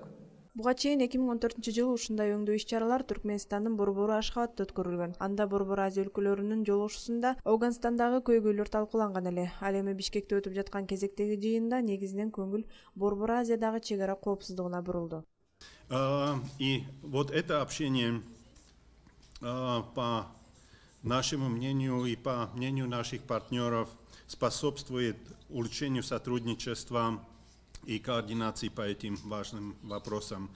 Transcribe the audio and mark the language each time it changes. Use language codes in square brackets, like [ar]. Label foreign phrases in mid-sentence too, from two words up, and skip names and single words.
[ky] Буга чейин 2014-жылы ушундай өңдүү иш-чаралар Түркмөнстандын борбору Ашхабадта өткөрүлгөн. Анда Борбор Азия өлкөлөрүнүн жолугушуусунда Ауганстандагы көйгөйлөр талкууланган эле. Ал эми Бишкекте өтүп жаткан кезектеги жыйында негизинен көңүл Борбор Азиядагы чек ара коопсуздугуна бурулду. [ru] И вот это общение, по нашему мнению и по мнению наших партнеров, способствует улучшению сотрудничества и координации по этим важным вопросам.